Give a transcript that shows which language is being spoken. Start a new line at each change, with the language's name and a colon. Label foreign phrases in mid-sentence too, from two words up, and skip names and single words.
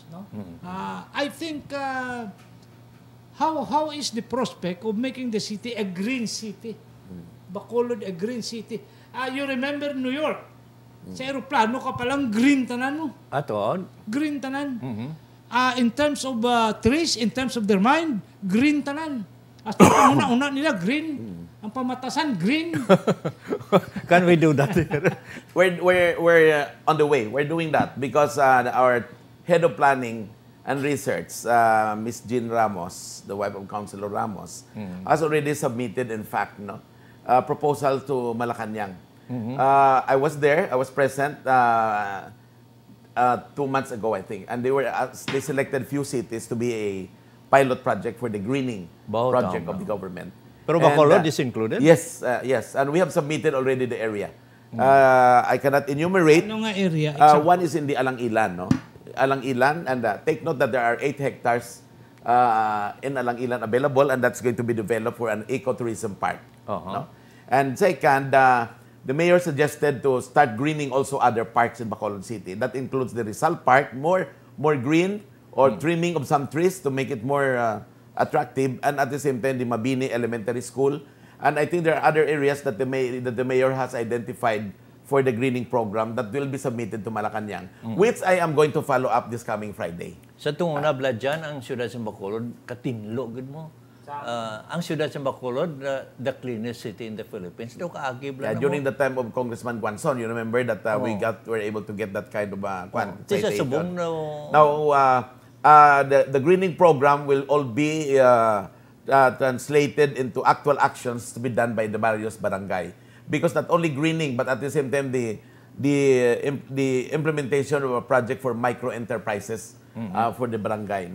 English: No? I think how is the prospect of making the city a green city? Bacolod a green city. You remember New York?
Hiligaynon: Sa aeroplano ka palang green tanan mo. Aton? Green tanan.
English: In terms of trees, in terms of their mind,
Hiligaynon: green tanan. As una nila green. Ang pamatasan green.
English: Can we do that here? We're on the way. We're doing that because our head of planning and research, Ms. Jean Ramos, the wife of Councilor Ramos, has already submitted, in fact, a proposal to Malacanang. I was there. I was present 2 months ago, I think, and they selected few cities to be a pilot project for the greening project of the government. Pero Bacolod is included? Yes, yes. And we have submitted already the area. I cannot enumerate.
Hiligaynon: Ano nga area?
English: One is in the Alang-Ilan, no? Alang-Ilan, and take note that there are 8 hectares in Alang-Ilan available, and that's going to be developed for an ecotourism park. No? And second, the mayor suggested to start greening also other parks in Bacolod City. That includes the Rizal Park, more green, or trimming of some trees to make it more attractive, and at the same time, the Mabini Elementary School. And I think there are other areas that the mayor has identified for the greening program that will be submitted to Malacanang, which I am going to follow up this coming Friday.
Hiligaynon: Sa tunguna bladyan, ang siyudad sa Bacolod, katinlo, gud mo. Ang siyudad sa Bacolod,
English: the cleanest city in the Philippines.
Hiligaynon: Daw kaagi
English: Yeah, during the time of Congressman Guanzon, you remember that were able to get that kind of citation. Now, the greening program will all be translated into actual actions to be done by the various barangay. Because not only greening, but at the same time, the implementation of a project for micro enterprises for the barangay.